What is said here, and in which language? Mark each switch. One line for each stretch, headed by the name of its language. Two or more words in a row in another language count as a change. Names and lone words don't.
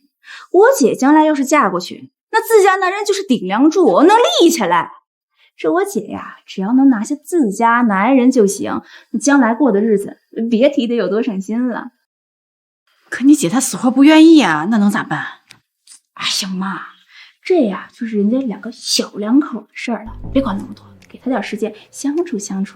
Chinese: 我姐將來要是嫁過去，那自家男人就是頂梁柱，能立起來。這我姐呀，只要能拿下自家男人就行，那將來過的日子別提得有多省心了。可你姐她死活不願意啊，那能咋辦？哎呀媽，這呀就是人家兩個小兩口的事兒了，別管那麼多，給他點時間相處相處。